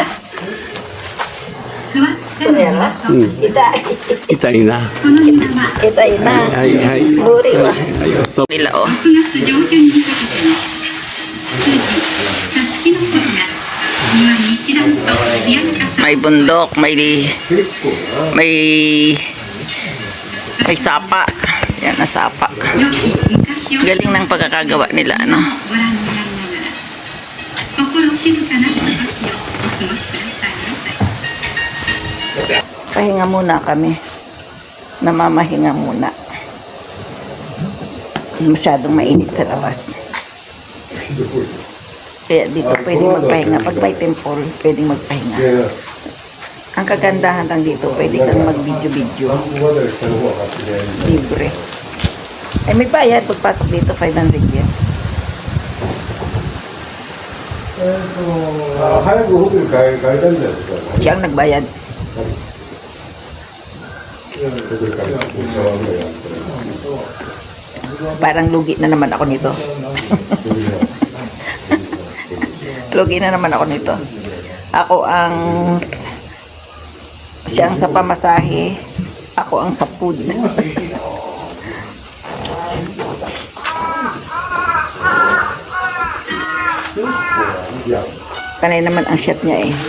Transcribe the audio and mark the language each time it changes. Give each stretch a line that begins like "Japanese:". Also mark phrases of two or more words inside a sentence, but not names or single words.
Japanese: 座っての庭と、痛いな。この庭は痛いな。はいはい。無理は。はい。 bila oh. 6月上旬にかけての数字、さつきの頃が庭に一段と艶やかさ
Filipino: May bundok, may sapa. Yan na sapa.
Japanese: 良き昔を
Filipino: Galing ng pagkakagawa nila,
Japanese: ご
Filipino: ano?
Japanese: 覧になりながら心静かなひとときをお過ごしくださいませ。
Filipino: Pahinga muna kami. Namamahinga muna. Masyadong mainit sa labas. Kaya dito pwedeng magpahinga. Pag may temple, pwedeng magpahinga. Ang kagandahan lang dito, pwede kang mag-video-video. Libre. Ay, may bayad. Pagpasok dito, 500 yen.
Japanese: 早くホテル帰りたいんだよ、そ
Filipino: Siya ang nagbayad.
Japanese: れホテル帰りたい。シャワーぐらいやってる。
Filipino: Parang lugi na naman ako nito. Lugi na naman ako nito. Ako ang siya ang sa pamasahe, ako ang sa food. Panay naman ang chef niya eh.